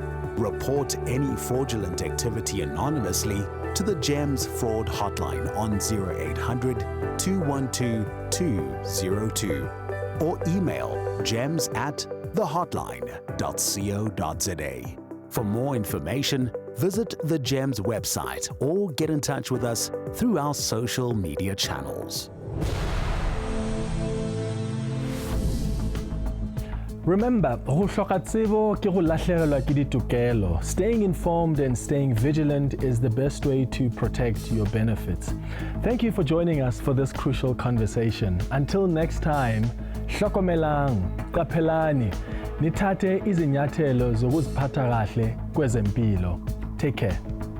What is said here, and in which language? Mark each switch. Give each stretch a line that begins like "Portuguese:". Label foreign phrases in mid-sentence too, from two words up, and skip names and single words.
English: Report any fraudulent activity anonymously to the GEMS Fraud Hotline on 0800 212 202 or email gems@thehotline.co.za. For more information, visit the GEMS website or get in touch with us through our social media channels. Remember,
Northern Sotho: go hloka tsebo ke go lahlegelwa ke ditokelo.
English: Staying informed and staying vigilant is the best way to protect your benefits. Thank you for joining us for this crucial conversation. Until next time,
Zulu: hlokomelang, qaphelani, nithathe izinyathelo zokuziphatha kahle kwezempilo.
English: Take care.